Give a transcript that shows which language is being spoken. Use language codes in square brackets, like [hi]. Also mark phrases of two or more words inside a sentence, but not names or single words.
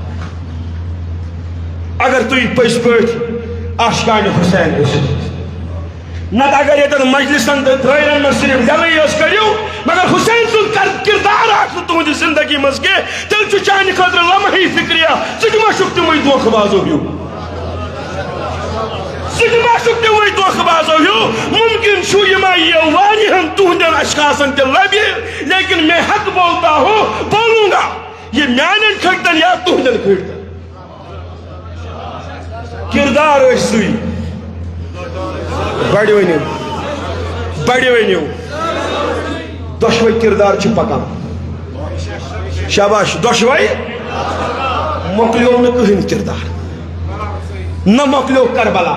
[ks] اگر تُہۍ پٔزۍ پٲٹھۍ آشقانہِ حُسین ٲسِو نتہٕ اگر ییٚتٮ۪ن مجلسن تہٕ دٲیرن منٛز صرف جلٕے یٲژ کٔرِو مگر حُسین سُنٛد کردار آسہِ نہٕ تُہنٛدِ زندگی منٛز کینٛہہ تیٚلہِ چھُ چانہِ خٲطرٕ لمحی فِکرِیا ژٕ تہِ ما چھُکھ تِمٕے دھوکہٕ بازو ہیوٗ. ژٕ تہِ ما چھُکھ تِمٕے دھوکہٕ بازو ہیوٗ. ممکن چھُ یہِ ما یِیو واریاہن تُہنٛدٮ۪ن اشخاصن تہِ لبہِ [ur] لیکن میں حق بولتا ہوں بولوں گا [ks] یہ میانٮ۪ن کھٔٹۍ یا تُہنٛدٮ۪ن کھٔٹۍ. کردار ٲسۍ سُے. بڑِ ؤنِو دۄشوے کردار چھِ پکان. شاباش دۄشوے مۄکلیو نہٕ کٕہٕنۍ کردار نہ مۄکلیو کربلا.